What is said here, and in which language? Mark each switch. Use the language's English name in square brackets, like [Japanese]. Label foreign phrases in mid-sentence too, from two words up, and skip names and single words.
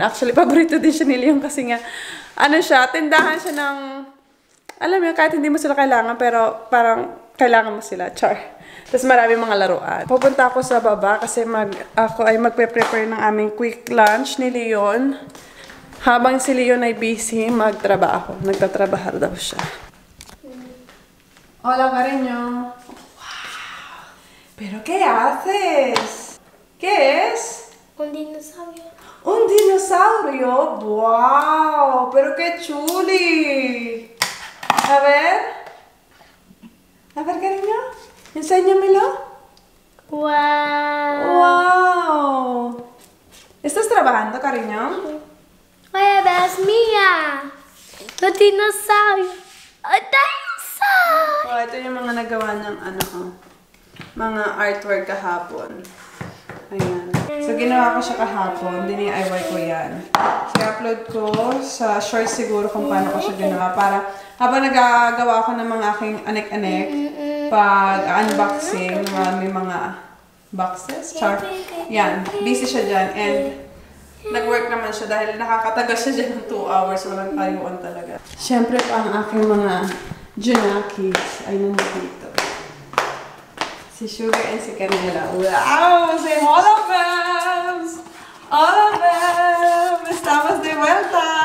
[Filipino] Actually, paborito din siya ni Leon kasi nga, tindahan siya ng, alam mo, kahit hindi mo sila kailangan, pero parang kailangan mo sila. Char. Tapos marami mga laruan. Pupunta ako sa baba kasi ako ay magpe-prepare ng aming [English] quick lunch [Filipino] ni Leon. Habang si Leon ay busy, magtrabaho. Nagtatrabaho daw siya. [Spanish] Hola, cariño. Wow. ¿Pero qué haces? ¿Qué es? Un dinosaurio. Un dinosaurio. Wow. Pero qué chuli. A ver, cariño. Enséñamelo. Wow. Wow. ¿Estás trabajando, cariño? Oye, ves mía. Los dinosaurios. ¡Ay, dinosaur! [Filipino] Oh, ito yung mga nagawa niyang mga artwork kahapon. Ayan. So, ginawa ko siya kahapon. Dini-IY ko yan. I-upload ko sa shorts siguro kung paano ko siya ginawa. Para habang nagagawa ako ng mga aking anek-anek, pag-unboxing, may mga boxes, char. Yan. Busy siya dyan. And nag-work naman siya dahil nakakatagal siya dyan ng 2 hours. Walang tayuan talaga. Siyempre pa ang aking mga Junakis ay nandito. Si Sugar and si Canela. Wow! [English] Say all of them! All of them! [Spanish] Estamos de vuelta!